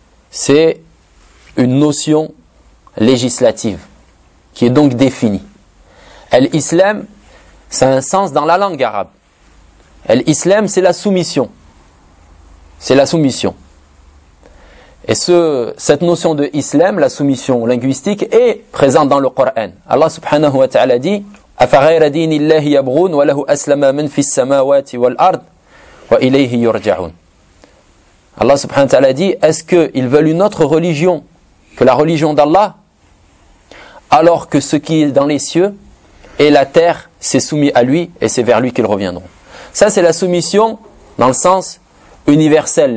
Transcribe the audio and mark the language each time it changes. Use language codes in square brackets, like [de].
[fr] C'est une notion législative qui est donc définie. Al-islam, c'est un sens dans la langue arabe. Al-islam, c'est la soumission. C'est la soumission. Et cette notion de islam, la soumission linguistique, est présente dans le Coran. [ar] Allah subhanahu wa ta'ala dit أَفَغَيْرَ دِينِ اللَّهِ يَبْغُونَ وَلَهُ أَسْلَمَ مَنْ فِي السَّمَاوَاتِ وَالْأَرْضِ وَإِلَيْهِ يُرْجَعُونَ. [fr] Allah subhanahu wa ta'ala dit, est-ce qu'ils veulent une autre religion que la religion d'Allah, alors que ce qui est dans les cieux et la terre s'est soumis à lui et c'est vers lui qu'ils reviendront. Ça, c'est la soumission dans le sens universel.